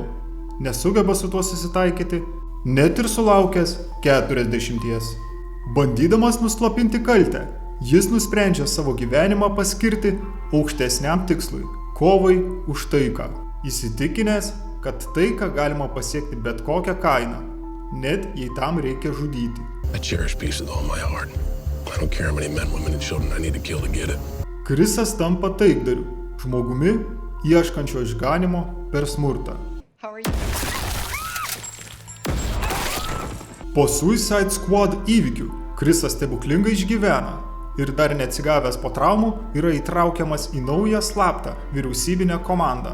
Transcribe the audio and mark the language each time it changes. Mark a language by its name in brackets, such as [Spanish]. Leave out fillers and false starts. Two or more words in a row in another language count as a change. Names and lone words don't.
[Lithuanian] Nesugeba su tuo susitaikyti, net ir sulaukęs 40. Bandydamas nuslopinti kaltę, jis nusprendžia savo gyvenimą paskirti aukštesniam tikslui – kovai už taiką. Įsitikinęs, kad taiką galima pasiekti bet kokią kainą, net jei tam reikia žudyti. [English] I cherish peace with all my heart. I don't care how many men, women and children I need to kill to get it. [Lithuanian] Chrisas tampa taikdariu, žmogumi, ieškančio išganimo per smurtą. Po Suicide Squad įvykių Chrisas stebuklingai išgyvena ir dar neatsigavęs po traumų yra įtraukiamas į naują slaptą vyriausybinę komandą.